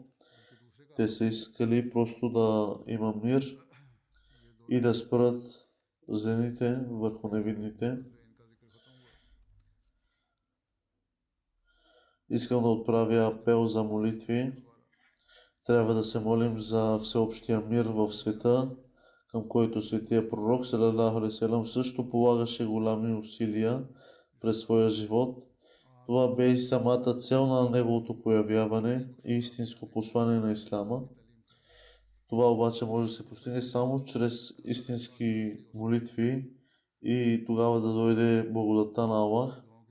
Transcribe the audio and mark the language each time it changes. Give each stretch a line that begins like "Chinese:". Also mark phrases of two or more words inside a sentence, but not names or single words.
Bulgarian: Те са искали просто да има мир и да спрат злените върху невинните. Искам да отправя апел за молитви. Трябва да се молим за всеобщия мир в света, към който светия пророк
Arabic: صلى الله عليه وسلم
Bulgarian: също полагаше голями усилия през своя живот. Това бе и самата цел на неговото появяване и истинско послание на Ислама. Това обаче може да се постигне само чрез истински молитви и тогава да дойде благодата на Аллах.